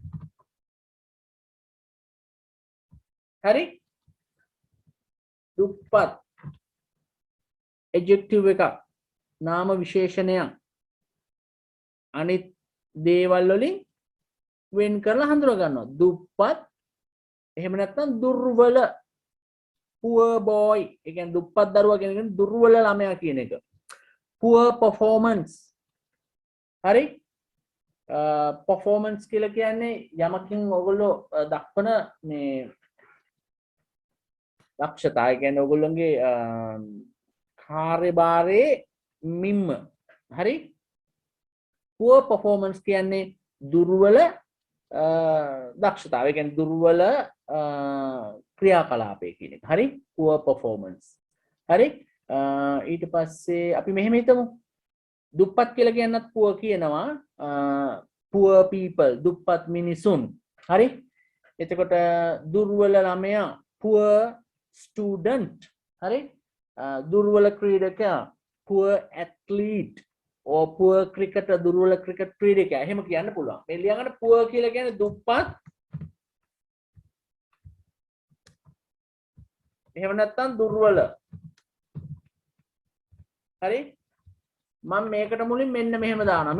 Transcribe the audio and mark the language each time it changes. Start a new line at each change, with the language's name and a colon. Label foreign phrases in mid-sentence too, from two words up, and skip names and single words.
Sinhala: හරි? දුප්පත් adjective එකක්. නාම විශේෂණයක්. අනිත් දේවල් වලින් වෙන් කරලා හඳුනා ගන්නවා. දුප්පත් එහෙම නැත්නම් දුර්වල
English: poor boy.
Sinhala: ඒ කියන්නේ දුප්පත් දරුවා කියන එක දුර්වල ළමයා කියන එක.
English: poor performance. හරි?
Sinhala: performance කියලා කියන්නේ යමකින් ඔයගොල්ලෝ දක්වන මේ දක්ෂතා. ඒ කියන්නේ ඔයගොල්ලෝගේ කාර්යභාරයේ මිම්ම. හරි?
English: poor performance
Sinhala: කියන්නේ දුර්වල දක්ෂතාවය. ඒ කියන්නේ දුර්වල ක්‍රියාකලාපය කියන එක. හරි?
English: poor performance.
Sinhala: හරි? ඊට පස්සේ අපි මෙහෙම හිතමු. දුප්පත් කියලා කියන්නත් poor කියනවා.
English: poor people
Sinhala: දුප්පත් මිනිසුන්. හරි? එතකොට දුර්වල ළමයා
English: poor student.
Sinhala: හරි? දුර්වල ක්‍රීඩකයා
English: poor athlete or poor cricketer
Sinhala: දුර්වල ක්‍රිකට් ක්‍රීඩකයා. එහෙම කියන්න පුළුවන්. මේ ලියගන්න poor කියලා කියන්නේ දුප්පත්. එහෙම නැත්නම් දුර්වල. හරි? මම මේකට මුලින් මෙන්න මෙහෙම දානවා.